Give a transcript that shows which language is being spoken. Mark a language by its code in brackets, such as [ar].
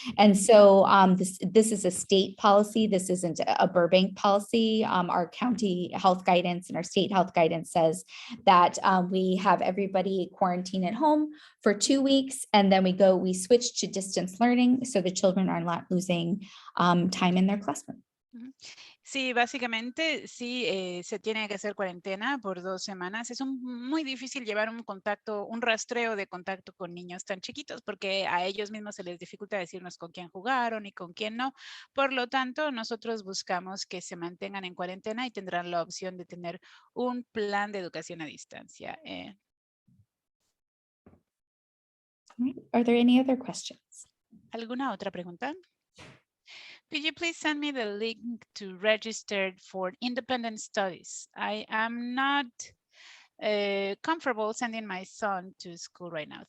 [en] And so this is a state policy. This isn't a Burbank policy. Our county health guidance and our state health guidance says that we have everybody quarantine at home for 2 weeks, and then we switch to distance learning so the children are not losing time in their classroom. [es] Sí, básicamente sí se tiene que hacer cuarentena por 2 semanas. Es muy difícil llevar un rastreo de contacto con niños tan chiquitos porque a ellos mismos se les dificulta decirnos con quién jugaron y con quién no. Por lo tanto, nosotros buscamos que se mantengan en cuarentena y tendrán la opción de tener un plan de educación a distancia. [en] Are there any other questions? [es] ¿Alguna otra pregunta? [en] Could you please send me the link to register for independent studies? I am not comfortable sending my son to school right now.